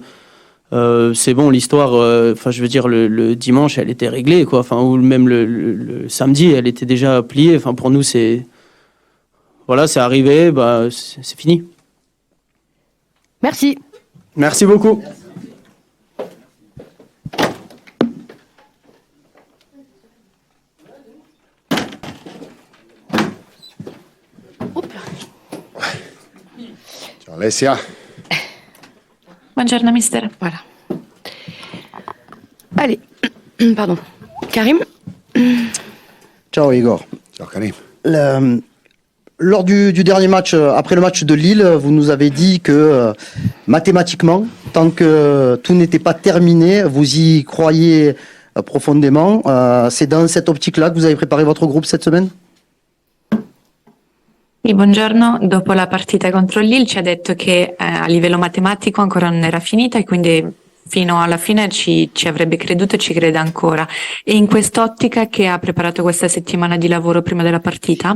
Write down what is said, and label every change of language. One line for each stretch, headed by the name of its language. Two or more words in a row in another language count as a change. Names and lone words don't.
French: C'est bon, l'histoire, enfin, je veux dire, le dimanche, elle était réglée, quoi. Enfin, ou même le samedi, elle était déjà pliée. Enfin, pour nous, voilà, c'est arrivé, bah, c'est fini. Merci. Merci beaucoup.
Italian: Ciao Alessia. Buongiorno mister.
French: Voilà. Allez, pardon. Karim.
Italian: Ciao Igor. Ciao Karim.
French: Lors du dernier match, après le match de Lille, vous nous avez dit que mathématiquement, tant que tout n'était pas terminé, vous y croyez profondément. C'est dans cette optique-là que vous avez préparé votre groupe cette semaine?
Italian: Sì, buongiorno. Dopo la partita contro il Lille ci ha detto che a livello matematico ancora non era finita e quindi fino alla fine ci avrebbe creduto e ci crede ancora. E in quest'ottica che ha preparato questa settimana di lavoro prima della partita?